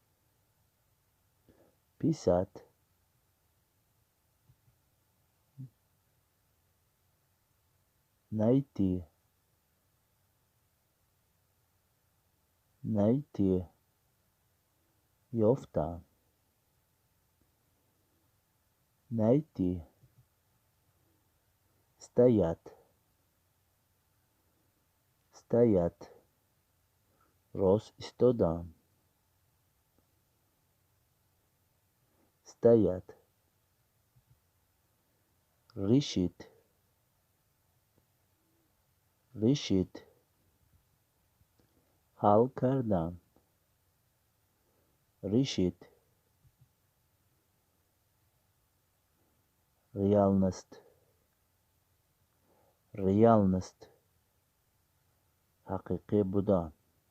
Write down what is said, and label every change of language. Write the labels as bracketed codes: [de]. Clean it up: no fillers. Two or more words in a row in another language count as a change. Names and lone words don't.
[ru] писать, найти, найти, یافتن، найти, стоять, стоять, [fa] راست ایستادن، [ru] стоять, решить, решить, [fa] حل کردن، [ru] решить, реальность, реальность, [fa] حقیقی بودن.